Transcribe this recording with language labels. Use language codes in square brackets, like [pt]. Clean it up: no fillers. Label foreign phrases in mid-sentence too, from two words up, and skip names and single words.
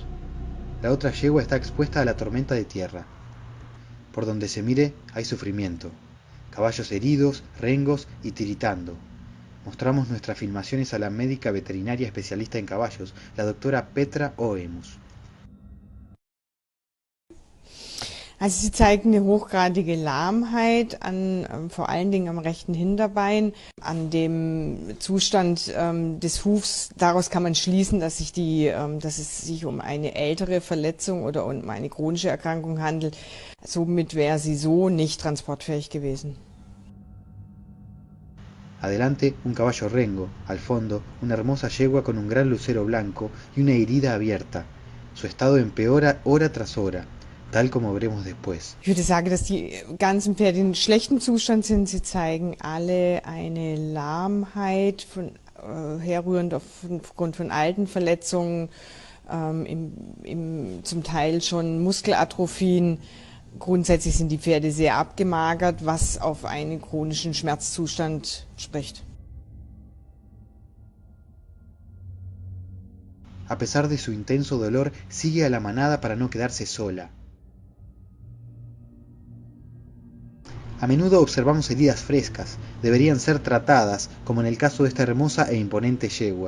[es] La otra yegua está expuesta a la tormenta de tierra. Por donde se mire hay sufrimiento. Caballos heridos, rengos y tiritando. Mostramos nuestras filmaciones a la médica veterinaria especialista en caballos, la doctora Petra Oemus. [de] Also sie zeigen eine hochgradige Lahmheit vor allen Dingen am rechten Hinterbein, an dem Zustand des Hufs. Daraus kann man schließen, dass dass es sich um eine ältere Verletzung oder um eine chronische Erkrankung handelt. Somit wäre sie so nicht transportfähig gewesen. [es] Adelante un caballo rengo, al fondo una hermosa yegua con un gran lucero blanco y una herida abierta. Su estado empeora hora tras hora, tal como veremos después. [de] Ich würde sagen, dass die ganzen Pferde in schlechtem Zustand sind. Sie zeigen alle eine Lahmheit herrührend aufgrund von alten Verletzungen, zum Teil schon Muskelatrophien. Grundsätzlich sind die Pferde sehr abgemagert, was auf einen chronischen Schmerzzustand spricht. [es] A pesar de su intenso dolor, sigue a la manada para no quedarse sola. A menudo observamos heridas frescas, deberían ser tratadas, como en el caso de esta hermosa e imponente yegua.